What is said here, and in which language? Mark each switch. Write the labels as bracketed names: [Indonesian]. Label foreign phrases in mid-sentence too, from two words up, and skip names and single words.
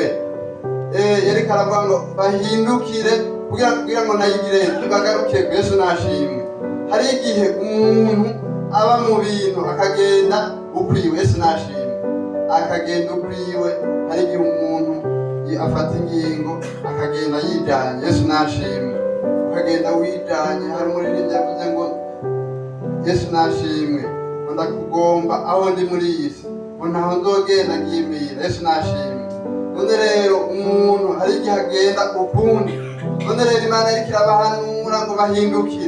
[Rundi] Yariko aravuga ngo bahindukire kugira ngo nayigire bagaruke. Yesu nashimwe. Hari igihe umuntu aba mu bintu akagenda ukwiwe. Yesu nashimwe. Akagenda ukwiwe. Hari igihe umuntu afata ingingo akagenda yijanye. Yesu nashimwe. Ukagenda wijanye. Hari umuririmbyi yavuze ngo Yesu nashimwe, ngo ndakugomba aho ndi muri iyi si, ngo ntaho nzogenda ngimira. Yesu nashimwe. None rero umuntu hari igihe agenda ukundi. None rero Imana yariko irabahanura ngo bahindukire.